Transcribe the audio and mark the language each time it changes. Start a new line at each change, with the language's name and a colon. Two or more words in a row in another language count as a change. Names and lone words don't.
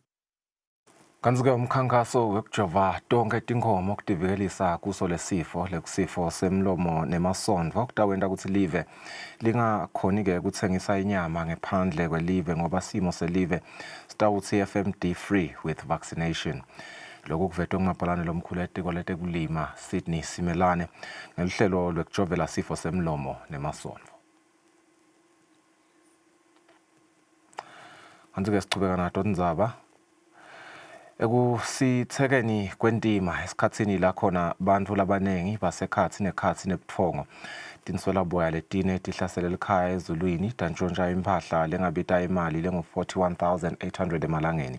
Swati: Kanti-ke umkhankaso wekujova tonke tinkhomo ukutivikelisa kuso lesifo lekusifo semlomo nemasondvo kutawenta ukuthi live lingakhoni-ke kutsengisa inyama ngephandle kwelive ngoba simo selive sitawutsi
English: FMD free with vaccination.
Swati: Lokhu kuvetwe ngumabhalane lomkhulu etiko letekulima Sydney Simelane ngeluhlelo lwekujovela sifo semlomo nemasondvo. Kanti-ke sichubeka nato tindzaba ekusithekeni kwentima esikhatsini la khona bantfu labanengi basekhatsi nekhatsi nebutfongo tinswelaboya letine tihlasele likhaya ezulwini tantshontsha imphahla lengabita imali lengu-41,800 emalangeni.